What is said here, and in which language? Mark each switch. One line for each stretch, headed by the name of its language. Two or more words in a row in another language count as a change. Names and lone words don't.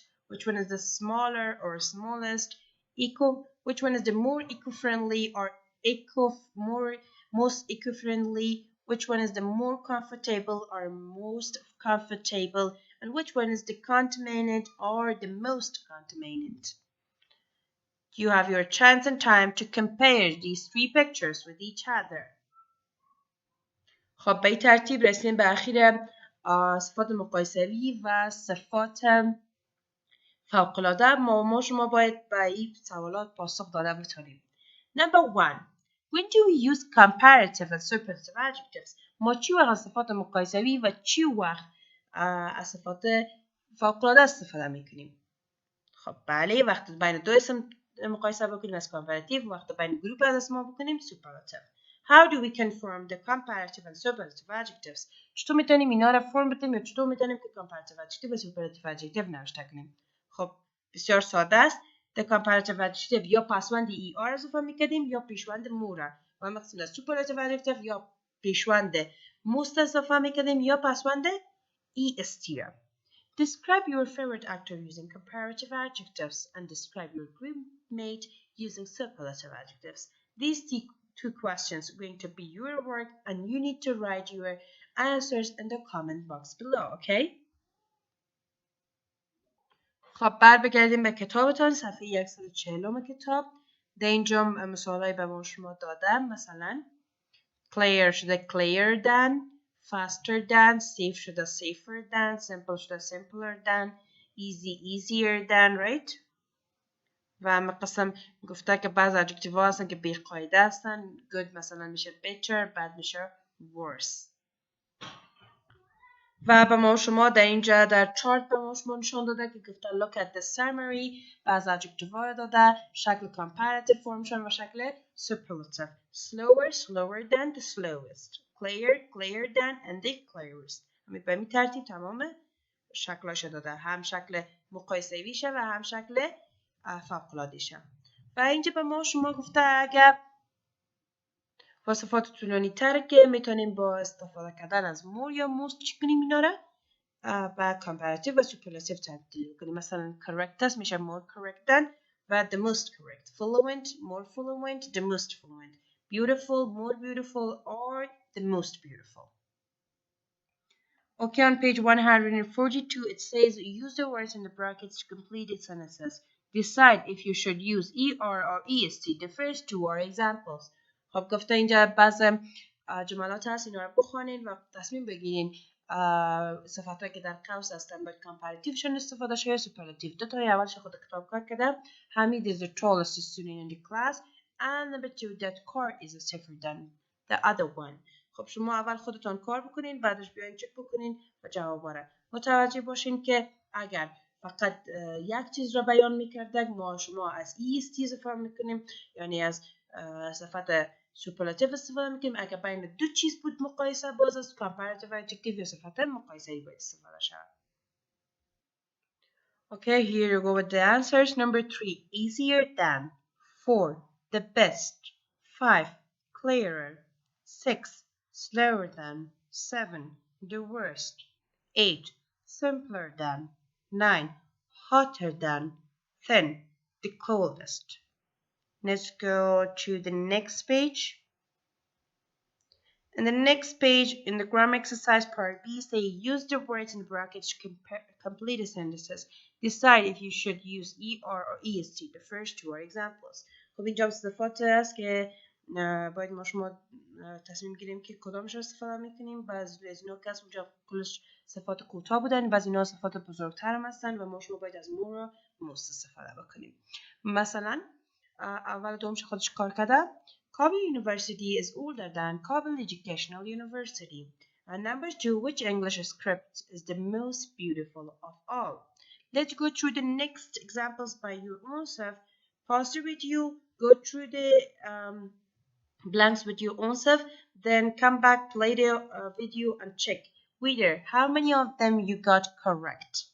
English: Which one is the smaller or smallest? Which one is the more eco-friendly or most eco-friendly? Which one is the more comfortable or most comfortable? And which one is the contaminated or the most contaminated? You have your chance and time to compare these three pictures with each other.
Persian: خب به این ترتیب رسیدیم به اخیر صفات مقایسوی و صفات فوق‌العاده. ما شما باید به این سوالات پاسخ داده بتونیم.
English: Number 1. When do we use comparative and superlative adjectives?
Persian: ما چی وقت از صفات مقایسوی و چی وقت از صفات فوق‌العاده استفاده میکنیم؟ خب بله، وقتی بین دو اسم مقایسه بکنیم از comparative، وقتی بین گروپ از اسما بکنیم superlative.
English: How do we conform the comparative and superlative adjectives?
Persian: چطور میتونیم اینا را فرم بدیم یا چطور میتونیم که
English: comparative adjective
Persian: و
English: superlative adjective
Persian: نوشته کنیم؟ خب بسیار ساده است.
English: The comparative adjective
Persian: یا پسوند ER اضافه میکردیم یا پیشوند مو و مثلا
English: superlative adjective
Persian: یا پیشوند most اضافه میکردیم یا پسوند EST.
English: Describe your favorite actor using comparative adjectives and describe your groupmate using superlative adjectives. These two questions are going to be your work and you need to write your answers in the comment box below, okay?
Persian: خب بگردیم به کتابتان. صفحه 140 کتاب. در اینجا مثالایی به ما شما دادم.
English: مثلا clear شده clearer than, faster than, safe شده safer than, simple شده simpler than, easy easier than, right?
Persian: و قسم گفته که بعض adjective ها هستن که بیقاعده هستن.
English: good
Persian: مثلا میشه
English: better, bad میشه worse.
Persian: و به ما شما در اینجا در چارت به ما شما نشان داده که گفته
English: look at the summary.
Persian: بعض adjective ها داده شکل
English: comparative formشون
Persian: و شکل superlative.
English: slower than, the slowest. clearer than, and the clearest.
Persian: به این ترتیب تمام شکلاش داده. هم شکل مقایسه‌ایشه و هم شکل فوق‌العاده‌شه. و اینجا به ما شما گفته اگر وصفات طولانی تر که میتونیم با استفاده کردن از more یا most چی کنیم اینا را با comparative و superlative تبدیل کنیم.
English: مثلا correctest میشه more correct than و the most correct. Fluent, more fluent, the most fluent. Beautiful, more beautiful, or the most beautiful. Okay, on page 142, it says use the words in the brackets to complete its sentences. Decide if you should use ER or EST. The first two are examples.
Persian: خب گفته اینجا بعض جملات هست اینا رو بخوانین و تصمیم بگیرین صفاتهایی که در قوس هستن باید کمپاریتیوشون استفاده شه یا سوپرلاتیو. دو تا اولش خود کتاب کار کردم.
English: Hamid is the tallest student in the class and number two that car is safer than the other one.
Persian: خب شما اول خودتان کار بکنین بعدش بیاین چک بکنین و جواب را متوجه باشین که اگر فقط یک چیز را بیان میکردک شما از EST استفاده میکنیم یعنی از صفت سوپرلاتیو استفاده میکنیم. اگر بین دو چیز بود مقایسه باز از کمپاریتیو و ادجکتیو یا صفت مقایسه ای باید استفاده شود.
English: Okay, here you go with the answers. Number 3, easier than. 4, the best. 5, clearer. 6, slower than. 7, the worst. 8, simpler than. 9, hotter than. 10, the coldest. Let's go to the next page. In the next page, in the grammar exercise part B, say use the words in the brackets to complete the sentences. Decide if you should use ER or EST. The first two are examples.
Persian: خب اینجا صفات است که باید ما شما تصمیم گیریم که کدامش رو استفاده میکنیم. بعضی از اینا که اونجا کلش صفات کوتاه بودن، بعضی اینا صفات بزرگتر هم هستن و ما شما باید از مور و most استفاده بکنیم. مثلا اول دومش خودش کار کرده.
English: Kabul University is older than Kabul Educational University. And number 2, which English script is the most beautiful of all? Let's go through the next examples by your own self. Pause the video, go through the blanks with your own self, then come back, play the video and check whether how many of them you got correct.